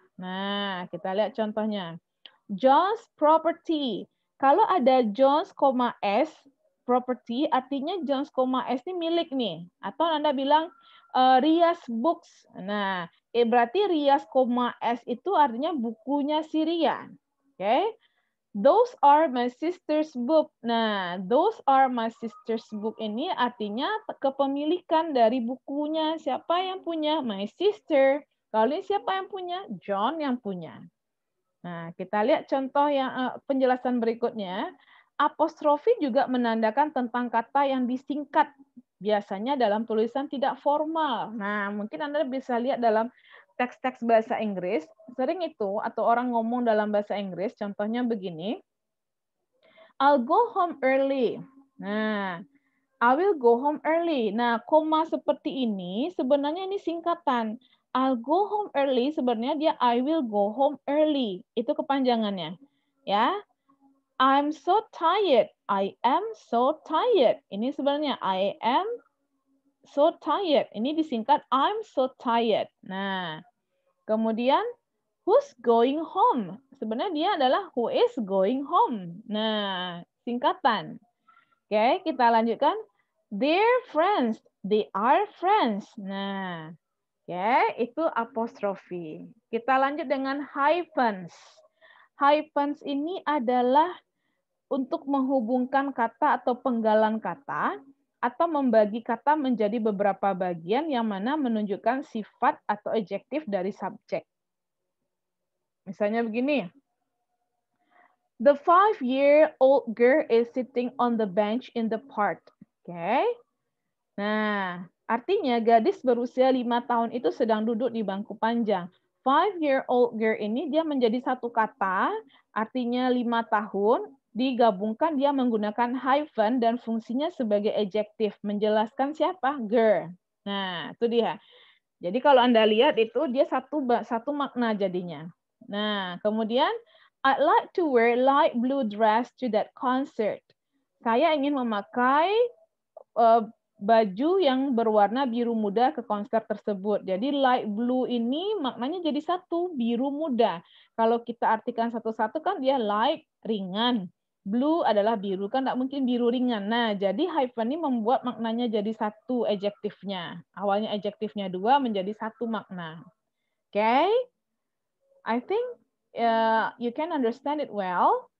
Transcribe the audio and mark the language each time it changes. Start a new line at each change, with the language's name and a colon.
Indonesian: Nah, kita lihat contohnya. John's property. Kalau ada John's, S, property artinya Jones, S ini milik nih. Atau Anda bilang Ria's books. Nah, berarti Ria's, S itu artinya bukunya si Ria. Oke.
English: Those are my sister's book.
Indonesian: Nah,
English: those are my sister's book
Indonesian: ini artinya kepemilikan dari bukunya. Siapa yang punya?
English: My sister.
Indonesian: Kalau ini siapa yang punya? John yang punya. Nah, kita lihat contoh yang penjelasan berikutnya. Apostrofi juga menandakan tentang kata yang disingkat. Biasanya dalam tulisan tidak formal. Nah, mungkin Anda bisa lihat dalam teks-teks bahasa Inggris, sering itu, atau orang ngomong dalam bahasa Inggris, contohnya begini,
English: I'll go home early.
Indonesian: Nah,
English: I will go home early.
Indonesian: Nah, koma seperti ini, sebenarnya ini singkatan.
English: I'll go home early,
Indonesian: sebenarnya dia
English: I will go home early.
Indonesian: Itu kepanjangannya. Ya,
English: I'm so tired. I am so tired.
Indonesian: Ini sebenarnya
English: I am so tired.
Indonesian: Ini disingkat
English: I'm so tired.
Indonesian: Nah, kemudian
English: who's going home?
Indonesian: Sebenarnya dia adalah
English: who is going home.
Indonesian: Nah, singkatan. Oke, kita lanjutkan.
English: They're friends. They are friends.
Indonesian: Nah, oke, itu apostrofi. Kita lanjut dengan hyphens. Hyphens ini adalah untuk menghubungkan kata atau penggalan kata atau membagi kata menjadi beberapa bagian yang mana menunjukkan sifat atau adjektif dari subjek. Misalnya begini.
English: The 5-year-old girl is sitting on the bench in the park. Oke.
Indonesian: Nah, artinya gadis berusia 5 tahun itu sedang duduk di bangku panjang. 5-year-old girl ini dia menjadi satu kata, artinya 5 tahun, digabungkan dia menggunakan hyphen dan fungsinya sebagai adjektif, menjelaskan siapa? Girl. Nah, itu dia. Jadi kalau Anda lihat itu dia satu makna jadinya. Nah, kemudian
English: I'd like to wear light blue dress to that concert.
Indonesian: Saya ingin memakai baju yang berwarna biru muda ke konser tersebut. Jadi light blue ini maknanya jadi satu, biru muda. Kalau kita artikan satu-satu kan dia light, ringan. Blue adalah biru, kan tidak mungkin biru ringan. Nah, jadi hyphen ini membuat maknanya jadi satu adjektifnya. Awalnya adjektifnya dua menjadi satu makna.
English: Okay? I think you can understand it well.